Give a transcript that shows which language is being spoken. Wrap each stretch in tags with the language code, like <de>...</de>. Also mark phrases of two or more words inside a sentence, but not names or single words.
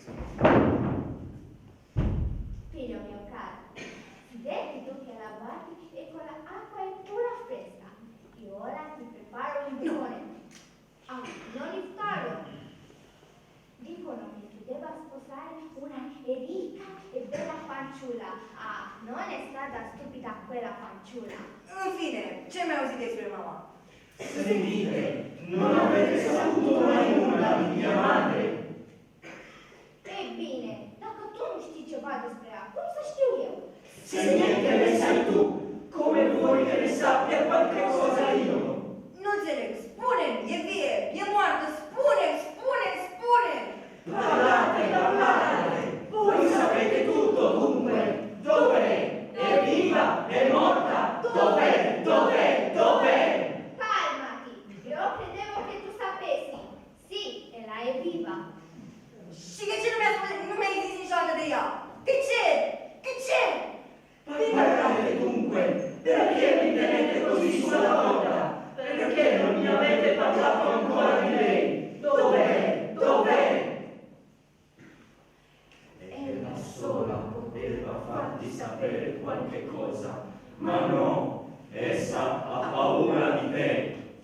<it>Figlio mio caro, devi tu che la guardi e con l'acqua è pura fresca. E ora ti preparo un buone. Ah, non il farlo. Dicono che si debba sposare una ricca e bella fanciulla. Ah, non è stata stupida quella fanciulla. Infine,</it> <ro>ce mi auzite despre mamma?</ro> <it>Sentite, non avete saputo mai nulla di mia madre. Ebbene,</it> <ro>dacă tu nu știi ceva despre ea, cum să știu eu?</ro> <it>Se niente ne sai tu, come vuoi che ne sappia qualche cosa io?</it> <ro>Nu înțeleg, spune-mi, e vie, e moartă, spune-mi!</ro> <it>Parlate! Voi sapete tutto dunque! Dov'è? È viva? È morta? Dov'è? Calmati, eu credevo che tu sapessi. Sì, ella è viva.</it> <ro>Și de ce nu mi-ai zis niciodată de ea? De ce?</ro> <it>Parlate dunque! Perché mi tenete così sulla corda? Perché non mi avete parlato ancora di lei? Dov'è? Ella sola poteva farti sapere qualche cosa, ma no, essa ha paura di te.</it>